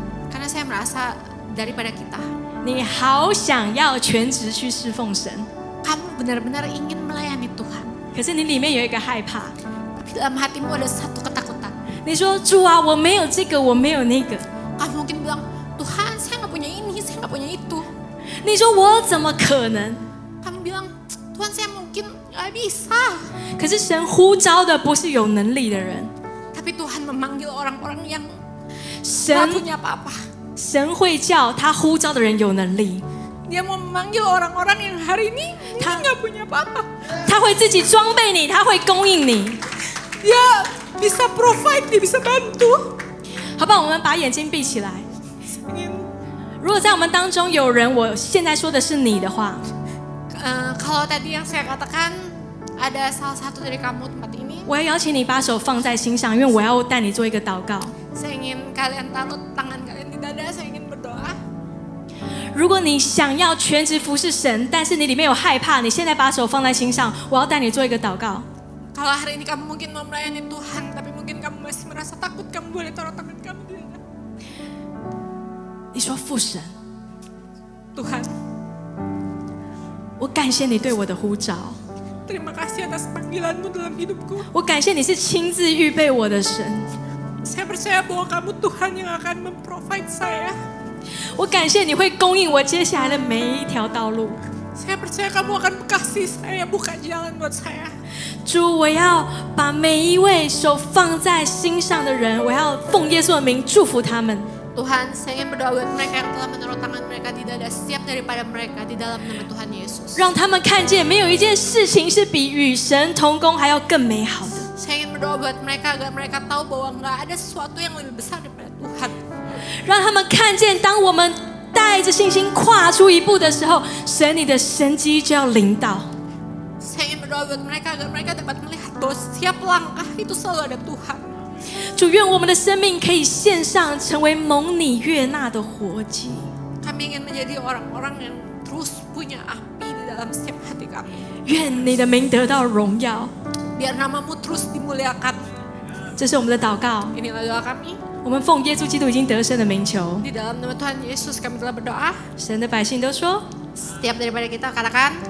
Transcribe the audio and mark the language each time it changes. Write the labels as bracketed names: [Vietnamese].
[Indonesian] karena saya merasa daripada kita, [Chinese] 你好想要全职去侍奉神， [Indonesian] kamu benar-benar ingin melayani Tuhan. [Chinese] 可是你里面有一个害怕， [Indonesian] Tapi dalam hatimu ada satu ketakutan. [Chinese] 你说主啊，我没有这个，我没有那个， [Indonesian] Kamu mungkin bilang, Tuhan saya nggak punya ini, saya nggak punya itu. [Chinese] 你说我怎么可能？ [Indonesian] Kamu bilang, Tuhan saya mungkin nggak bisa. [Chinese] 可是神呼召的不是有能力的人， [Indonesian] Tapi Tuhan memanggil orang-orang yang [Chinese] 神 [Indonesian] nggak punya apa-apa. [Chinese] 神会叫他呼召的人有能力， [Indonesian] Dia mau memanggil orang-orang yang hari ini nggak punya apa-apa. [Chinese] 他会自己装备你，他会供应你。 [Indonesian] Dia bisa provide, dia bisa bantu. [Chinese] 好不好？我们把眼睛闭起来。如果在我们当中有人，我现在说的是你的话， [Indonesian] Kalau tadi yang saya katakan ada salah satu dari kamu tempat ini, [Chinese] 我要邀请你把手放在心上，因为我要带你做一个祷告。 [Indonesian] saya ingin kalian taruh tangan kalian di dada, saya ingin berdoa. [Chinese] 如果你想要全职服侍神，但是你里面有害怕，你现在把手放在心上，我要带你做一个祷告。 [Indonesian] Kalau hari ini kamu mungkin mau melayani Tuhan, tapi mungkin kamu masih merasa takut, kamu boleh taruh tangan kamu di dada. [Chinese] 你说父神， [Indonesian] Tuhan, [Chinese] 我感谢你对我的呼召， [Indonesian] terima kasih atas panggilanmu dalam hidupku. [Chinese] 我感谢你是亲自预备我的神， [Indonesian] Saya percaya bahwa kamu Tuhan yang akan memprovide saya. [Chinese] 我感谢你会供应我接下来的每一条道路。 [Indonesian] Saya percaya kamu akan kasih saya, buka jalan buat saya. [Chinese] 主，我要把每一位手放在心上的人，我要奉耶稣的名祝福他们。 [Indonesian] Tuhan, saya ingin berdoa buat mereka yang telah menaruh tangan mereka di dada, setiap daripada mereka di dalam nama Tuhan Yesus. [Chinese] 让他们看见，没有一件事情是比与神同工还要更美好的。 [Indonesian] Saya ingin berdoa buat mereka agar mereka tahu bahwa nggak ada sesuatu yang lebih besar daripada Tuhan. [Chinese] 让他们看见，当我们带着信心跨出一步的时候，神你的神迹就要临到。 [Indonesian] Saya ingin berdoa buat mereka agar mereka dapat melihat bahwa setiap langkah itu selalu ada Tuhan. [Chinese] 主，愿我们的生命可以献上，成为蒙你悦纳的活祭。 [Indonesian] Kami ingin menjadi orang-orang yang terus punya api di dalam setiap hati kami. [Chinese] 愿你的名得到荣耀。 [Indonesian] Biar namamu terus dimuliakan. [Chinese] 这是我们的祷告， [Indonesian] Inilah doa kami. [Chinese] 我们奉耶稣基督已经得胜的名求。 [Indonesian] Di dalam nama Tuhan Yesus kami telah berdoa. [Chinese] 神的百姓都说 [Indonesian] Setiap daripada kita katakan,